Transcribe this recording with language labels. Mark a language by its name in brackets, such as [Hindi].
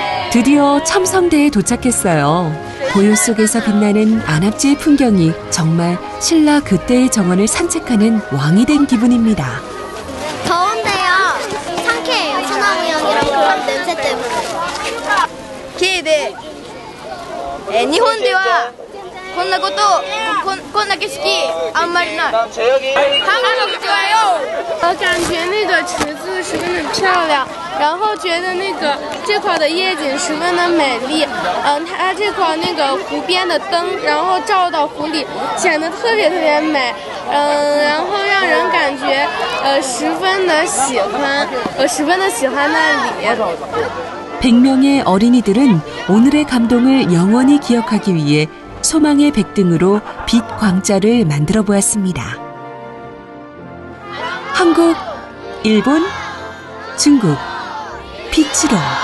[Korean] 드디어 첨성대에 도착했어요. 고요 속에서 빛나는 안압지의 풍경이 정말 신라 그때의 정원을 산책하는 왕이 된 기분입니다. 더운데요. 상쾌해요. 소나무 향이랑 그런 냄새 때문에. [Japanese] Kで日本ではこんなことこんな景色あんまりない。 [Korean] 한국 좋아요。 [Chinese] 我感觉那个池子十分的漂亮，然后觉得这块的夜景十分的美丽。它这块那个湖边的灯，然后照到湖里，显得特别美。然后让人感觉十分的喜欢，我十分的喜欢那里。 [Korean] 100명의 어린이들은 오늘의 감동을 영원히 기억하기 위해 소망의 백등으로 빛 광자를 만들어 보았습니다. 한국, 일본, 중국, 빛으로.